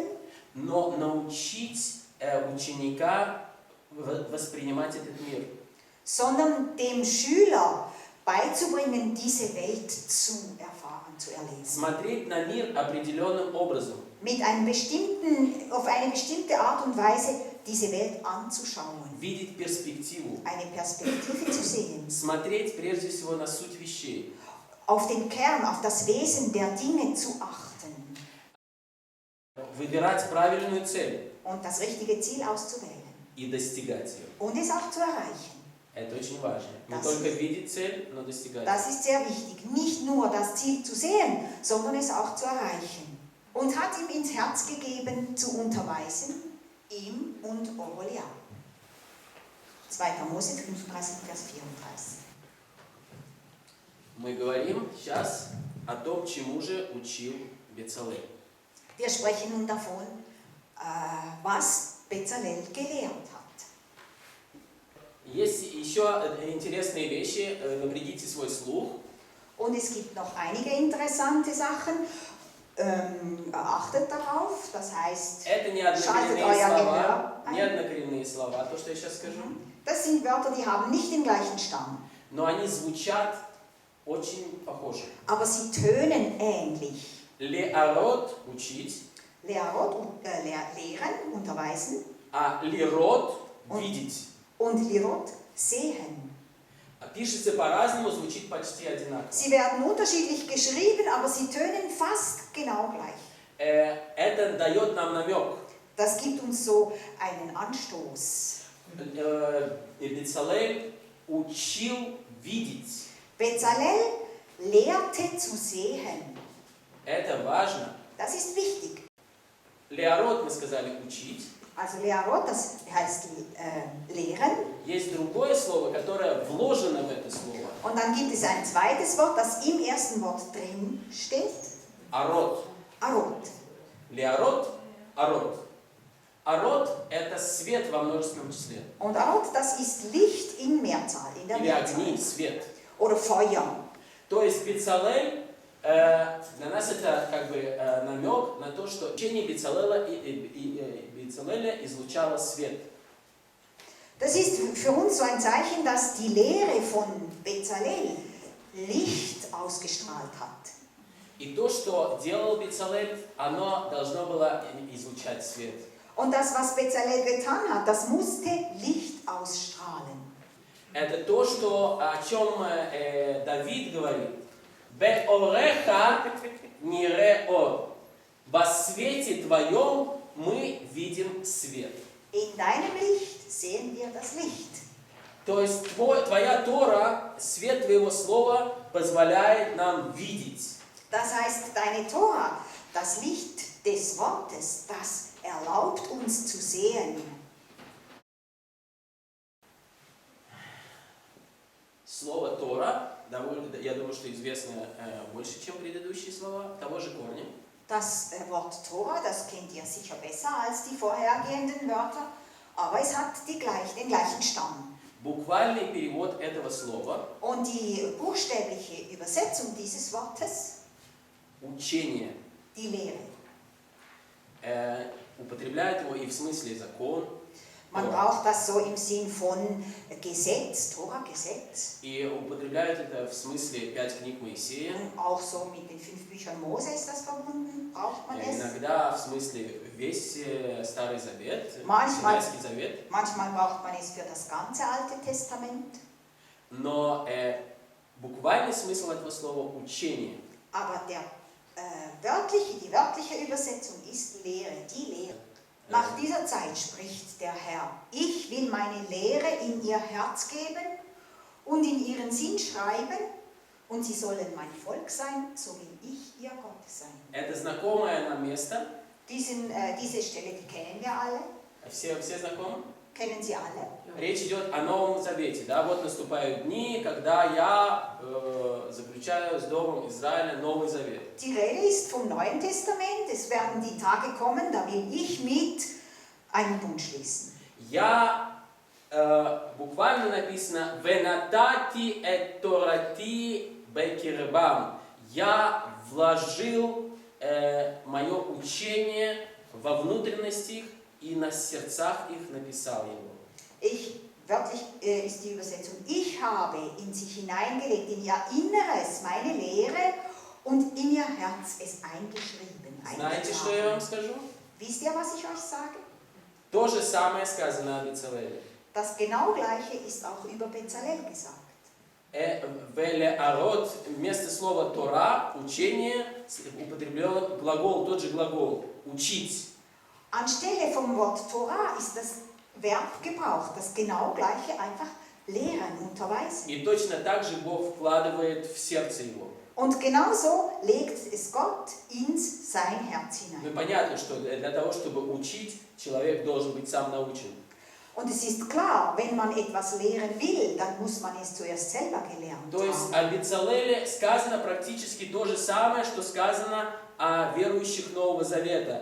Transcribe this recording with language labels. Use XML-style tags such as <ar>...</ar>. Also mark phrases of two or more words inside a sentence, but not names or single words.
<ru>но научить ученика воспринимать этот мир.</ru> <de>Sondern dem Schüler beizubringen, diese Welt zu erfahren, zu erleben.</de> <ru>Смотреть на мир определенным образом.</ru> <de>Auf eine bestimmte Art und Weise diese Welt anzuschauen.</de> <ru>Видеть перспективу.</ru> <de>Eine Perspektive zu sehen.</de> <ru>Смотреть прежде всего на суть вещей.</ru> <de>Auf den Kern, auf das Wesen der Dinge zu achten.</de> <ru>Выбирать правильную цель.</ru> <de>Und das richtige Ziel auszuwählen.</de> <ru>И достигать ее.</ru> <de>Und es auch zu erreichen.</de> <ru>Это очень важно. Не</ru> <de>Das</de> <ru>только видеть цель, но достигать.</ru> <de>Das ist sehr wichtig. Nicht nur das Ziel zu sehen, sondern es auch zu erreichen. Und hat ihm ins Herz gegeben, zu unterweisen, ihm und Oholiab. 2. Mose 35, Vers 34.</de> <ru>Мы говорим сейчас о том, чему же учил Безалeel.</ru> <de>Wir sprechen nun davon, was Bezaleel gelehrt hat.</de> <ru>Есть еще интересные вещи. Напрягите свой слух.</ru> <de>Und es gibt noch einige interessante Sachen. Achtet darauf, das heißt,</de> <ru>Это не</ru> <de>schaltet</de> <ru>однокоренные</ru> <de>euer</de> <ru>слова.</ru> <de>Gehör</de> <ru>Не</ru> <de>ein.</de> <ru>однокоренные слова, то, что я сейчас скажу.</ru> <de>Das sind Wörter, die haben nicht den gleichen Stamm,</de> <ru>Но они звучат очень похоже.</ru> <de>aber sie tönen ähnlich.</de> <ru>Леарот – учить,</ru> <de>Lehren, unterweisen</de> <ru>а лирот – видеть.</ru> <de>und Lirot, sehen.</de> <ru>Пишется по-разному, звучит почти одинаково.</ru> <de>Sie werden unterschiedlich geschrieben, aber sie tönen fast genau gleich.</de> <ru>Это дает нам намек.</ru> <de>Das gibt uns so einen Anstoß.</de> <ru>Безалeel учил видеть.</ru> <de>Bezaleel lehrte zu sehen.</de> <ru>Это важно.</ru> <de>Das ist wichtig.</de> <ru>Леарот, мы сказали, учить.</ru> <de>Also Lehrot, das heißt lehren.</de> <ru>Есть другое слово, которое вложено в это слово.</ru> <de>Und dann gibt es ein zweites Wort, das im ersten Wort drin steht.</de> <ru>Арот.</ru> <de>Arot.</de> <he>להורות, אורות.</he> <ru>Арот – это свет во множественном числе.</ru> <de>Und Arot, das ist Licht in Mehrzahl, in der</de> <ru>Или огни,</ru> <de>Mehrzahl.</de> <ru>свет.</ru> <de>Oder Feuer.</de> <ru>То есть Безалeel, для нас это как бы намек на то, что учение Безалееля излучало свет.</ru> <de>Das ist für uns so ein Zeichen, dass die Lehre von Bezaleel Licht ausgestrahlt hat.</de> <ru>И то, что делал Безалeel, оно должно было излучать свет.</ru> <de>Und das, was Bezaleel getan hat, das musste Licht ausstrahlen.</de> <ru>Это то, что, о чем Давид говорит.</ru> <he>«באורך נראה».</he> <ru>Во свете твоем мы видим свет.</ru> <de>In deinem Licht sehen wir das Licht.</de> <ru>То есть твоя Тора, свет твоего слова позволяет нам видеть.</ru> <de>Das heißt, deine Tora, das Licht des Wortes, das erlaubt uns zu sehen.</de> <ru>Слово Тора, я думаю, что известно больше, чем предыдущие слова, того же корня.</ru> <de>Das Wort Tora, das kennt ihr sicher besser als die vorhergehenden Wörter, aber es hat den gleichen Stamm.</de> <ru>Буквальный перевод этого слова</ru> <de>Und die buchstäbliche Übersetzung dieses Wortes,</de> <ru>учение.</ru> <de>die Lehre.</de> <ru>Употребляют его и в смысле закон.</ru> <de>Man braucht das so im Sinn von Gesetz, Tora, Gesetz.</de> <ru>И употребляют это в смысле 5 книг Моисея.</ru> <de>Auch so mit den 5 Büchern Mose ist das verbunden, braucht man es.</de> <ru>Иногда в смысле весь Старый Завет, Синайский Завет.</ru> <de>Manchmal braucht man es für das ganze Alte Testament.</de> <ru>Но буквальный смысл этого слова учение.</ru> <de>Aber die wörtliche Übersetzung ist Lehre, die Lehre. Nach dieser Zeit spricht der Herr, ich will meine Lehre in ihr Herz geben und in ihren Sinn schreiben, und sie sollen mein Volk sein, so will ich ihr Gott sein.</de> <ru>Это знакомое нам место.</ru> <de>Diese Stelle, die kennen wir alle.</de> <ru>Все знакомы?</ru> <de>Kennen Sie alle?</de> <ru>Речь идет о Новом Завете. Да? Вот наступают дни, когда я заключаю с Домом Израиля Новый Завет.</ru> <de>Die Rede ist vom Neuen Testament. Es werden die Tage kommen, da will ich mit einen Bund schließen.</de> <ru>Буквально написано</ru> <he>«ונתתי את תורתי בקרבם».</he> <ru>Я вложил мое учение во внутренность их и на сердцах их написал его.</ru> <de>Wörtlich ist die Übersetzung, ich habe in sich hineingelegt, in ihr Inneres meine Lehre und in ihr Herz es eingeschrieben.</de> <ru>Знаете, что я вам скажу?</ru> <de>Wisst ihr, was ich euch sage?</de> <ru>То же самое сказано о Безалееле.</ru> <de>Das genau Gleiche ist auch über Bezaleel gesagt.</de> <ru>Велеарот, вместо слова Тора, учение, употреблен глагол, тот же глагол, учить.</ru> <de>Anstelle vom Wort Torah ist das Verb gebraucht, das genau Gleiche, einfach lehren, unterweisen.</de> <ru>И точно так же Бог вкладывает в сердце его.</ru> <de>Und genauso legt es Gott ins sein Herz</de> <ru>Ну</ru> <de>hinein.</de> <ru>и понятно, что для того, чтобы учить, человек должен быть сам научен.</ru> <de>Und es ist klar, wenn man etwas lehren will, dann muss man es zuerst selber gelernt</de> <ru>То есть</ru> <de>haben.</de> <ru>о Безалеле сказано практически то же самое, что сказано о верующих Нового Завета.</ru>